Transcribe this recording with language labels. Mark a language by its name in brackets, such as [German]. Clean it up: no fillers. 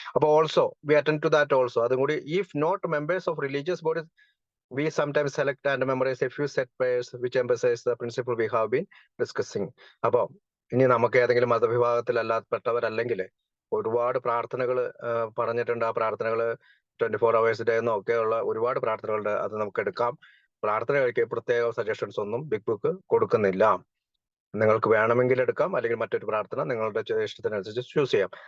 [English] അപ്പൊ also we attend to that also, [Malayalam] അതും കൂടി. [English] If not members of religious bodies we sometimes select and memorize a few set prayers which emphasize the principle we have been discussing. [Malayalam] അപ്പൊ ഇനി നമുക്ക് ഏതെങ്കിലും മതവിഭാഗത്തിലല്ലാത്തപ്പെട്ടവരല്ലെങ്കിൽ ഒരുപാട് പ്രാർത്ഥനകൾ പറഞ്ഞിട്ടുണ്ട്. ആ പ്രാർത്ഥനകൾ 24 hours ഡേ എന്നൊക്കെ ഉള്ള ഒരുപാട് പ്രാർത്ഥനകളുണ്ട്. അത് നമുക്ക് എടുക്കാം. പ്രാർത്ഥന കഴിക്കാൻ പ്രത്യേക സജഷൻസ് ഒന്നും ബിഗ് ബുക്ക് കൊടുക്കുന്നില്ല. നിങ്ങൾക്ക് വേണമെങ്കിൽ എടുക്കാം, അല്ലെങ്കിൽ മറ്റൊരു പ്രാർത്ഥന നിങ്ങളുടെ ഇഷ്ടത്തിനനുസരിച്ച് ചൂസ് ചെയ്യാം.